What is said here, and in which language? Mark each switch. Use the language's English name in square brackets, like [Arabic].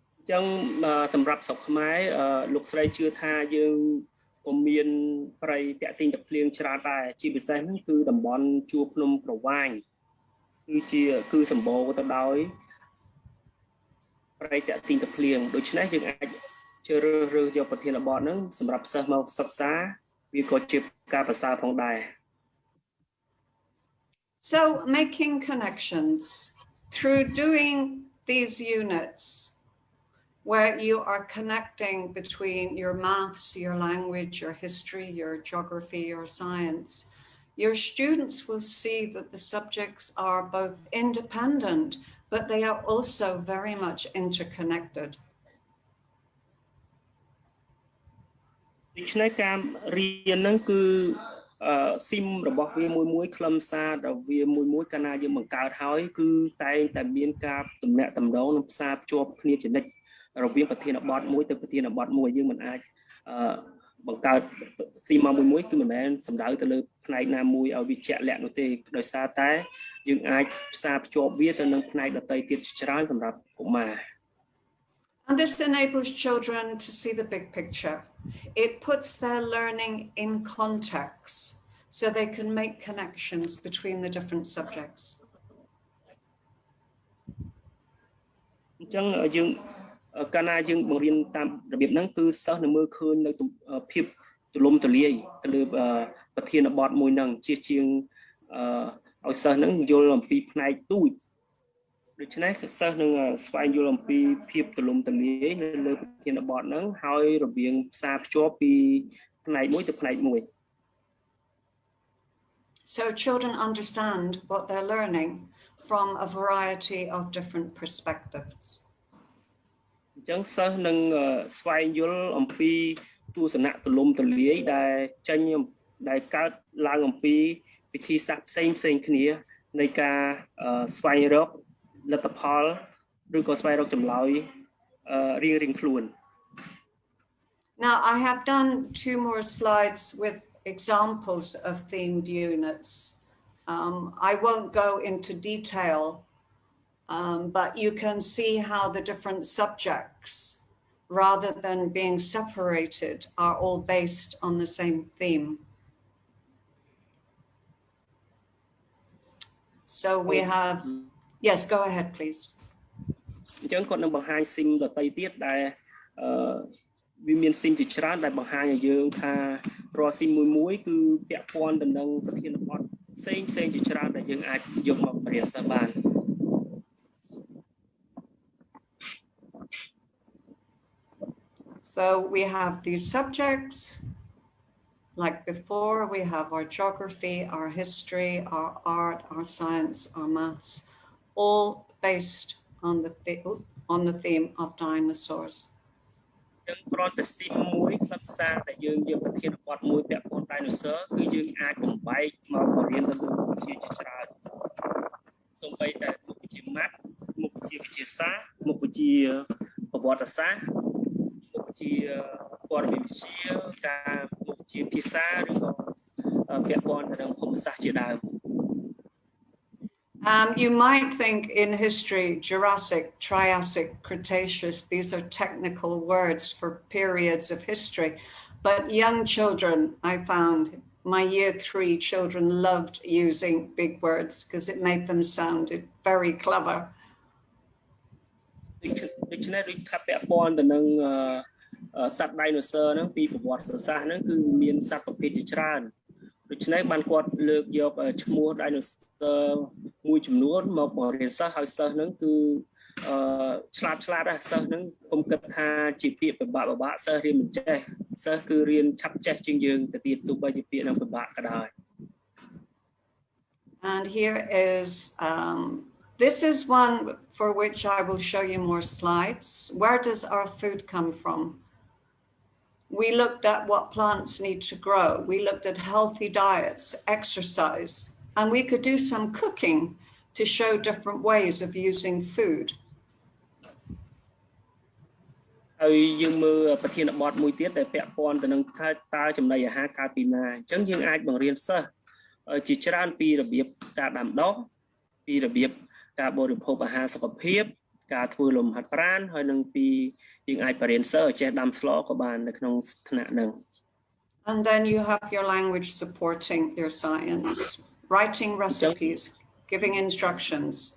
[Khmer] ចឹងសម្រាប់ស្រុកខ្មែរលោកស្រីជឿថាយើងក៏មានព្រៃតាក់ទិញទឹកភ្លៀងច្រើនដែរជាពិសេសហ្នឹងគឺតំបន់ជួរភ្នំក្រវាញគឺសម្បូរទៅដោយព្រៃតាក់ទិញទឹកភ្លៀងដូច្នេះយើងអាចជ្រើសរើសយកប្រធានបទហ្នឹងសម្រាប់សិស្សមកសិក្សាវាក៏ជាការប្រសើរផងដែរ [English] So making connections through doing these units where you are connecting between your maths, your language, your history, your geography, your science, your students will see that the subjects are both independent, but they are also very much interconnected. [Khmer] ដូច្នេះការរៀនហ្នឹងគឺស៊ីមរបស់វាមួយខ្លឹមសាររបស់វាមួយកាលណាយើងបង្កើតហើយគឺតែងតែមានការទំនាក់ទំនងនិងផ្សារភ្ជាប់គ្នាជានិច្ចរវាងប្រធានបទមួយទៅប្រធានបទមួយយើងមិនអាចបង្កើតស៊ីមមួយគឺមិនមែនសំដៅទៅលើផ្នែកណាមួយឲ្យវាជាក់លាក់នោះទេដោយសារតែយើងអាចផ្សារភ្ជាប់វាទៅនឹងផ្នែកដទៃទៀតច្រើនសម្រាប់កុមារ [English] And this enables children to see the big picture. it puts their learning in context so they can make connections between the different subjects. [Khmer] អញ្ចឹងយើងកាលណាយើងបង្រៀនតាមរបៀបហ្នឹងគឺសិស្សនឹងមើលឃើញនៅភាពទូលំទូលាយទៅលើប្រធានបទមួយហ្នឹងជាជាងឲ្យសិស្សហ្នឹងយល់អំពីផ្នែកទូចដូច្នេះសិស្សនឹងស្វែងយល់អំពីភាពទូលំទូលាយនៅលើប្រធានបទហ្នឹងហើយរបៀងផ្សារភ្ជាប់ពីផ្នែកមួយទៅផ្នែកមួយ [English] So children understand what they're learning from a variety of different perspectives. [Khmer] អញ្ចឹងសិស្សនឹងស្វែងយល់អំពីទស្សនៈទូលំទូលាយដែលកើតឡើងអំពីវិធីសាស្ត្រផ្សេងគ្នានៃការស្វែងរកលទ្ធផលឬក៏ស្វែងរកចម្លើយរៀងៗខ្លួន [English] Now I have done 2 more slides with examples of themed units. I won't go into detail, but you can see how the different subjects, rather than being separated, are all based on the same theme. So we have, yes, go ahead, please. [Khmer] អញ្ចឹងគាត់នឹងបង្ហាញស៊ីមដទៃទៀតដែលវាមានស៊ីមជាច្រើនដែលបង្ហាញឲ្យយើងថារាល់ស៊ីមមួយគឺពាក់ព័ន្ធទៅនឹងប្រធានបទផ្សេងជាច្រើនដែលយើងអាចយកមកបរិយាសិស្សបាន [English] So we have these subjects. Like before, we have our geography, our history, our art, our science, our maths, all based on the theme of dinosaurs. [Khmer] យើងគ្រាន់តែស៊ីមមួយខ្លឹមសារដែលយើងយកប្រធានបទមួយពាក់ព័ន្ធ dinosaur គឺយើងអាចបំបែកមកបរៀនទៅលើមុខវិជ្ជាច្រើនសូម្បីតែមុខវិជ្ជាម៉ាត់មុខវិជ្ជាវិទ្យាសាស្ត្រមុខវិជ្ជាប្រវត្តិសាស្ត្រមុខវិជ្ជាព័ត៌មានវិទ្យាការមុខវិជ្ជាភាសាឬក៏ពាក់ព័ន្ធទៅនឹងភូមិសាស្ត្រជាដើម [English] You might think in history, Jurassic, Triassic, Cretaceous, these are technical words for periods of history. But young children, I found, my year 3 children loved using big words because it made them sound very clever. [Khmer] ដូច្នេះដូចថាពាក់ព័ន្ធទៅនឹងសត្វ dinosaur ហ្នឹងពីប្រវត្តិសាស្ត្រហ្នឹងគឺមានសត្វប្រភេទជាច្រើនដូច្នេះបានគាត់លើកយកឈ្មោះ dinosaur មួយចំនួនមកបង្រៀនសិស្សឲ្យសិស្សហ្នឹងគឺឆ្លាតដែរសិស្សហ្នឹងខ្ញុំគិតថាជាពាក្យពិបាកសិស្សរៀនមិនចេះសិស្សគឺរៀនឆាប់ចេះជាងយើងទៅទៀតទោះបីជាពាក្យហ្នឹងពិបាកក៏ដោយ [English] And here is this is one for which I will show you more slides. Where does our food come from? We looked at what plants need to grow. We looked at healthy diets, exercise, and we could do some cooking to show different ways of using food. [Khmer] ហើយយើងមើលប្រធានបទមួយទៀតដែលពាក់ព័ន្ធទៅនឹងថាតើចំណីអាហារកើតពីណាអញ្ចឹងយើងអាចបង្រៀនសិស្សជាច្រើនពីរបៀបការដាំដុះពីរបៀបការបរិភោគអាហារសុខភាពការធ្វើលំហាត់ប្រាណហើយនឹងពីយើងអាចបរៀនសិស្សឲ្យចេះដាំស្លក៏បាននៅក្នុងថ្នាក់ហ្នឹង [English] And then you have your language supporting your science, writing recipes, giving instructions.